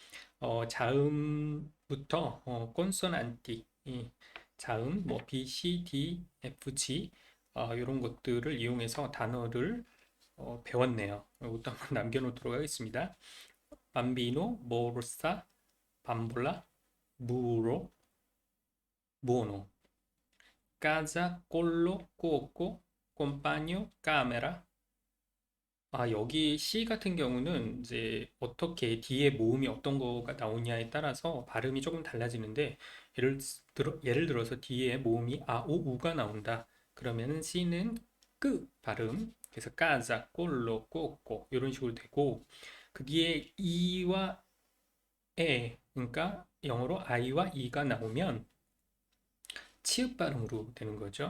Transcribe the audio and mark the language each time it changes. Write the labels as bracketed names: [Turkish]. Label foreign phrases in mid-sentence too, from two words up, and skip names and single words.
[Korean] 자음부터 콘소난티, 자음 뭐 B, C, D, F, G 이런 것들을 이용해서 단어를 배웠네요. 이것도 한번 남겨놓도록 하겠습니다. [Italian] bambino, morsa, bambola, muro, muono, casa, collo, cuoco, compagno, camera. [Korean] 여기 C 같은 경우는 이제 어떻게 뒤에 모음이 어떤 거가 나오냐에 따라서 발음이 조금 달라지는데 예를 들어서 뒤에 모음이 오, 우가 나온다. 그러면은 C는 끄 발음. 그래서 [Italian] casa, collo, cuoco [Korean] 이런 식으로 되고 그 뒤에 E와 에 그러니까 영어로 I와 E가 나오면 치읍 발음으로 되는 거죠.